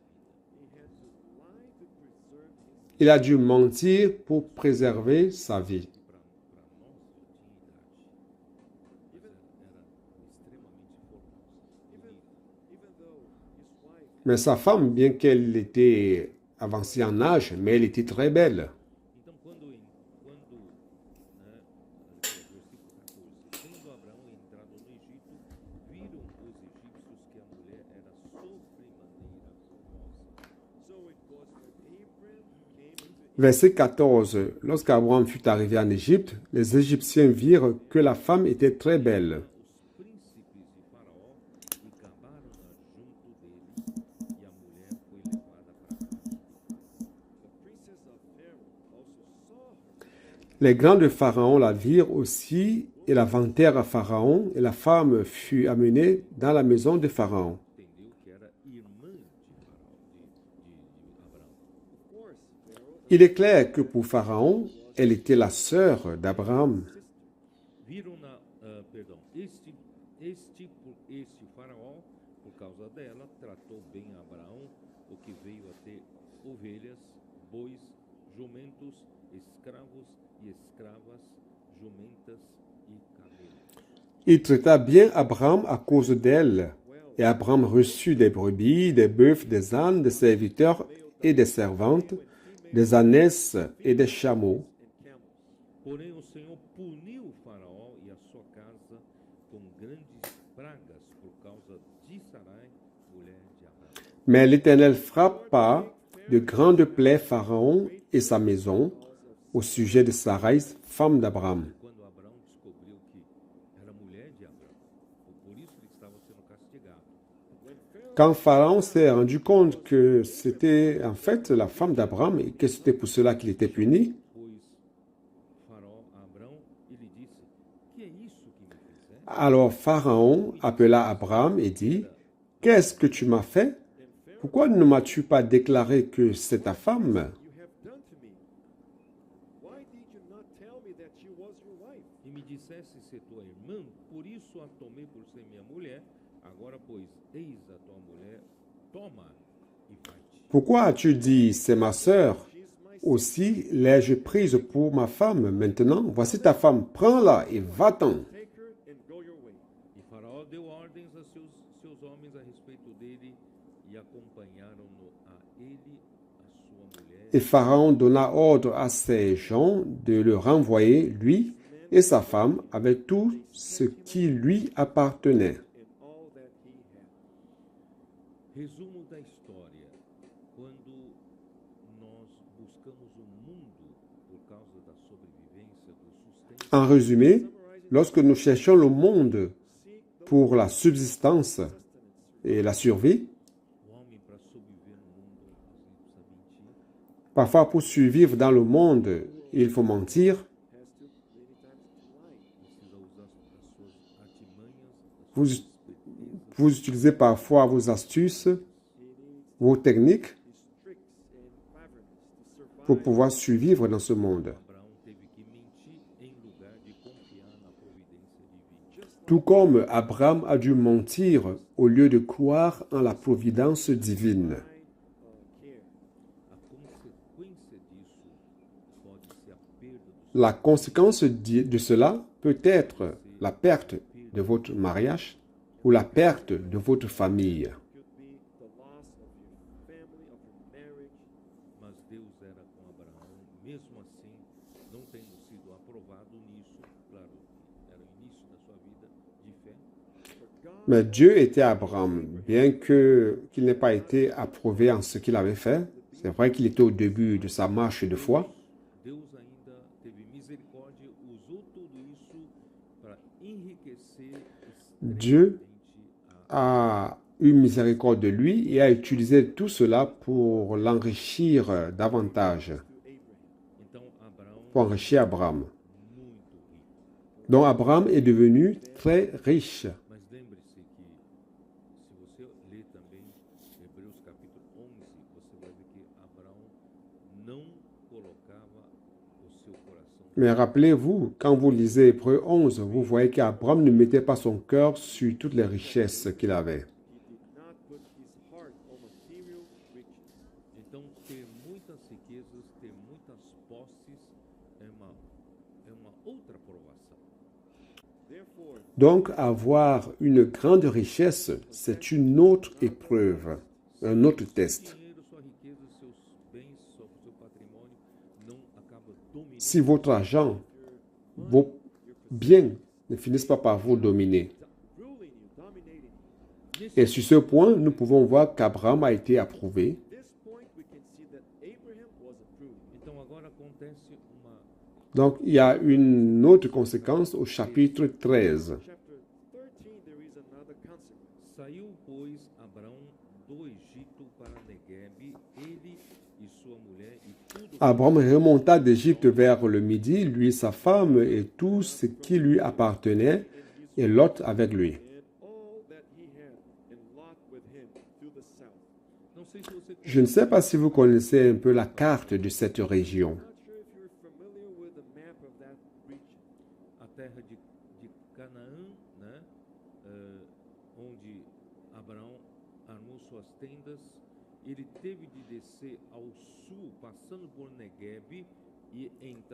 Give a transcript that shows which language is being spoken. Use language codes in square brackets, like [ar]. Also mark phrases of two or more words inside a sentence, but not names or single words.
[fr] Il a dû mentir pour préserver sa vie. Mais sa femme, bien qu'elle était avancée en âge, mais elle était très belle. [pt] Então, versículo 14, tendo Abraão entrado no Egito, viram os egípcios que a mulher era sobremaneira formosa. [en] so it was when Abraham came into [fr] Verset 14. Lorsqu'Abraham fut arrivé en Égypte, les Égyptiens virent que la femme était très belle. [pt] Os príncipes de Faraó e acabaram junto deles, e a mulher foi levada para casa. [en] the princess of Pharaoh also saw her, [fr] Les grands de Pharaon la virent aussi et la vantèrent à Pharaon, et la femme fut amenée dans la maison de Pharaon. [pt] Entendeu que era irmã de Faraó, de Abraão. [en] of course, Pharaoh [fr] Il est clair que pour Pharaon, elle était la sœur d'Abraham. [pt] Viram-na, este Faraó, por causa dela, tratou bem Abraão, o que veio a ter ovelhas, bois, jumentos, escravos e escravas, jumentas e camelos. [fr] Il traita bien Abraham à cause d'elle. Et Abraham reçut des brebis, des bœufs, des ânes, des serviteurs et des servantes, des ânesses et des chameaux. [en] and camels. [pt] Porém, o Senhor puniu o Faraó e a sua casa com grandes pragas por causa de Sarai, mulher de Abraão. [fr] Mais l'Éternel frappa de grandes plaies Pharaon et sa maison au sujet de Sarai, femme d'Abraham. [pt] Quando Abraão descobriu que era mulher de Abraão, por isso ele estava sendo castigado. [fr] Quand Pharaon s'est rendu compte que c'était en fait la femme d'Abraham et que c'était pour cela qu'il était puni, [pt] Pois Faraó a Abraão e lhe disse: Que é isso que me fizeste? [fr] alors Pharaon appela Abraham et dit, qu'est-ce que tu m'as fait? Pourquoi ne m'as-tu pas déclaré que c'est ta femme? [en] You have done to me. Why did you not tell me that she was your wife? [pt] E me dissesse ser tua irmã, por isso a tomei por ser minha mulher. Agora, pois, eis a tua mulher, toma [fr] Pourquoi as-tu dit, c'est ma sœur? Aussi l'ai-je prise pour ma femme. Maintenant, voici ta femme, prends-la et va-t'en. [en] Take her and go your way. [pt] E Faraó deu ordens a seus homens a respeito dele e acompanharam-no a ele, a sua mulher. [fr] Et Pharaon donna ordre à ses gens de le renvoyer, lui et sa femme, avec tout ce qui lui appartenait. [en] And all that he had. [pt] Resumo da história. Quando nós buscamos o mundo por causa da sobrevivência, do sustento, [fr] En résumé, lorsque nous cherchons le monde pour la subsistance et la survie, [pt] o homem, para sobreviver no mundo, às vezes precisa mentir, [fr] parfois pour survivre dans le monde, il faut mentir, [en] Has to many times to lie. [pt] precisa usar as suas artimanhas, as [fr] vous, [pt] suas [fr] vous utilisez parfois vos astuces, vos techniques [en] His tricks and cleverness to [fr] pour [en] survive. [fr] pouvoir survivre dans ce monde. [pt] Abraão teve que mentir em lugar de confiar na providência divina. [fr] Tout comme Abraham a dû mentir au lieu de croire en la providence divine. [en] Care. [pt] A consequência disso pode ser a perda do [fr] La conséquence de cela peut être la perte de votre mariage ou la perte de votre famille. [en] Could be the loss of your family, of your marriage. [pt] mas Deus era com Abraão, mesmo assim, não tendo sido aprovado nisso, claro, era o início da sua vida de fé, [fr] Mais Dieu était Abraham, bien qu'il n'ait pas été approuvé en ce qu'il avait fait. C'est vrai qu'il était au début de sa marche de foi. [pt] Deus ainda teve misericórdia, usou tudo isso para enriquecer [fr] Dieu [pt] extremamente [fr] a eu miséricorde de lui et a utilisé tout cela pour l'enrichir davantage, Abraham. [pt] Então, Abraão [fr] pour enrichir Abraham. [pt] muito rico. [fr] Donc Abraham est devenu très riche. [pt] Mas lembre-se que, se você ler também Hebreus capítulo 11, você vai ver que Abraão não colocava o seu coração. [fr] Mais rappelez-vous, quand vous lisez Hébreux 11, vous voyez qu'Abraham ne mettait pas son cœur sur toutes les richesses qu'il avait. [en] He did not put his heart on material riches. [pt] Então, ter muitas riquezas, ter muitas posses é uma outra provação. [en] Therefore, [fr] Donc avoir une grande richesse, c'est une autre épreuve, un autre test. [pt] Dinheiro, sua riqueza, seus bens, seu patrimônio não acaba dominando. [fr] Si votre argent, vos biens ne finissent pas par vous dominer. [en] ruling you, dominating you. [fr] Et sur ce point, nous pouvons voir qu'Abraham a été approuvé. [en] At this point, we can see that Abraham was approved. [pt] Então, agora acontece uma [fr] Donc il y a une autre conséquence au chapitre 13. [en] Chapter 13, there is another consequence. [pt] Saiu, pois, Abraão do Egito para Negueb, ele e sua mulher e tudo [fr] Abraham remonta d'Égypte vers le midi, lui, sa femme et tout ce qui lui appartenait, et Lot avec lui. [en] And all that he had, and Lot with him to the south. [pt] Não sei se você [fr] Je ne sais pas si vous connaissez un peu la carte de cette région. [en] Not sure if you're familiar with the map of that region. [pt] a terra de Canaã, né? Onde Abraão armou suas tendas, ele teve de descer ao sul, passando por Negueb e entrar